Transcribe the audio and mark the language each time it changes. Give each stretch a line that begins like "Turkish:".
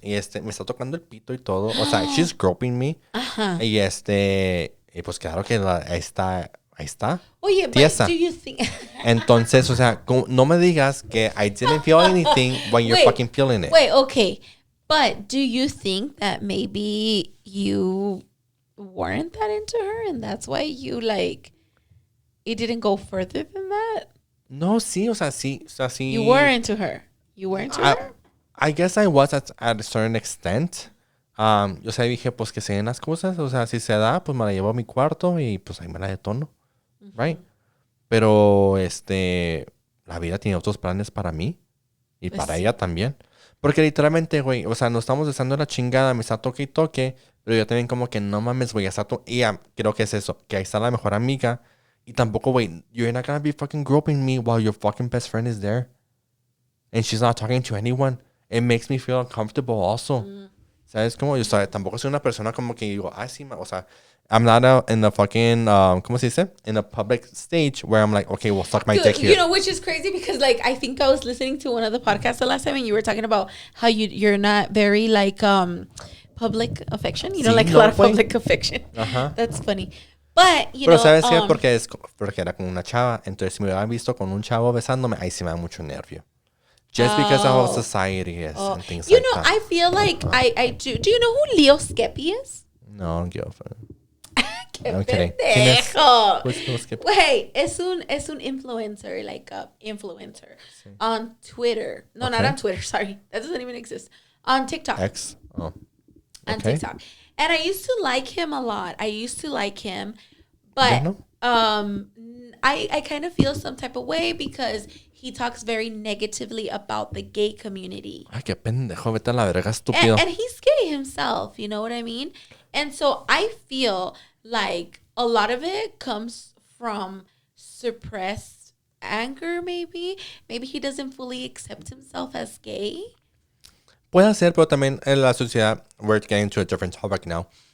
Spanish: Y me está tocando el pito y todo. O sea,
English: she's groping me.
Spanish: Ajá. Y y pues claro que ahí está. Oye, tiesa.
English: But do you think...
Spanish: Entonces, o sea, no me digas que
English: I didn't feel anything when you're fucking feeling it. Wait, okay. But do you think that maybe you weren't that into her and that's why you, like, it didn't go further than that?
Spanish: No, sí, o sea, sí.
English: You were into her. You were into her? I guess I was at a certain extent.
Spanish: Yo sé, dije, pues que se den las cosas. O sea, si se da, pues me la llevo a mi cuarto y pues ahí me la detono.
English: Right?
Spanish: Pero, la vida tiene otros planes para mí. Y pues para ella también. Porque literalmente, güey, o sea, nos estamos besando la chingada. Me está toque y toque. Pero yo también como que no mames, güey. Y creo que es eso. Que ahí está la mejor amiga. Y tampoco, güey,
English: you're not gonna be fucking groping me while your fucking best friend is there. And she's not talking to anyone. It makes me feel uncomfortable also.
Spanish: ¿Sabes? Como yo tampoco soy una persona como que digo, sí, o sea,
English: I'm not in the fucking,
Spanish: ¿cómo se dice?
English: In a public stage where I'm like, okay, well, suck my dick here. You know, which is crazy because, like, I think I was listening to one of the podcasts the last time and you were talking about how you're not very, like, public affection. You know, like a lot of public affection. Uh-huh. That's funny. But, you know.
Spanish: Pero ¿sabes qué? Porque era con una chava. Entonces, si me hubieran visto con un chavo besándome, ahí sí me da mucho nervio.
English: Just because of how society is and things like that. You know, I feel like I do. Do you know who Leo Skeppy is? No, I don't give a fuck. I'm kidding. Wait,
Spanish: es un influencer,
English: like a influencer on Twitter. No, not on Twitter. Sorry, that doesn't even exist. On TikTok. X. Oh. Okay. On TikTok, and I used to like him a lot. But I kind of feel some type of way because he talks very negatively about the gay community.
Spanish: Ay, qué pendejo, vete a la verga, estúpido.
English: And he's gay himself, you know what I mean? And so I feel like a lot of it comes from suppressed anger, maybe. Maybe he doesn't fully accept himself as gay.
Spanish: Puede ser, pero también en la sociedad,
English: we're getting to a different topic now.